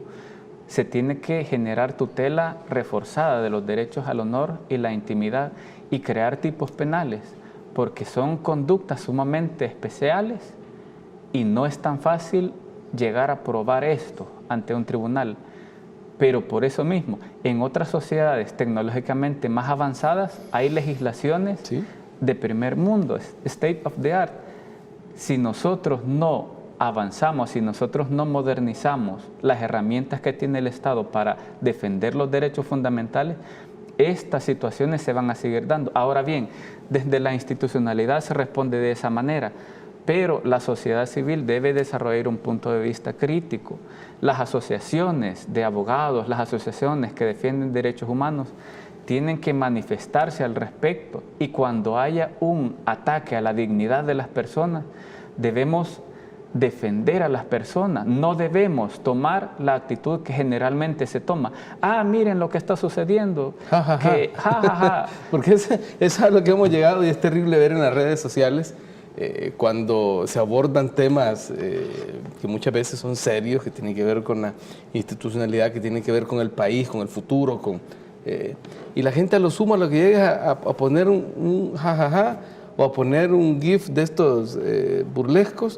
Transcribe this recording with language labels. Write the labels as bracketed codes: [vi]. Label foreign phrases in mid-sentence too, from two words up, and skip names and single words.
[es] Se tiene que generar tutela reforzada de los derechos al honor y la intimidad y crear tipos penales, porque son conductas sumamente especiales y no es tan fácil llegar a probar esto ante un tribunal. Pero por eso mismo, en otras sociedades tecnológicamente más avanzadas hay legislaciones ¿Sí? de primer mundo, [en] state of the art. [es] Si nosotros no avanzamos, si nosotros no modernizamos las herramientas que tiene el Estado para defender los derechos fundamentales, estas situaciones se van a seguir dando. Ahora bien, desde la institucionalidad se responde de esa manera, pero la sociedad civil debe desarrollar un punto de vista crítico. Las asociaciones de abogados, las asociaciones que defienden derechos humanos, tienen que manifestarse al respecto, y cuando haya un ataque a la dignidad de las personas, debemos defender a las personas, no debemos tomar la actitud que generalmente se toma. Ah, miren lo que está sucediendo. Ja, ja, ja. Que, ja, ja, ja. Porque es a lo que hemos llegado, y es terrible ver en las redes sociales cuando se abordan temas que muchas veces son serios, que tienen que ver con la institucionalidad, que tienen que ver con el país, con el futuro, y la gente a lo sumo, a lo que llega a poner un jajaja o a poner un gif de estos burlescos.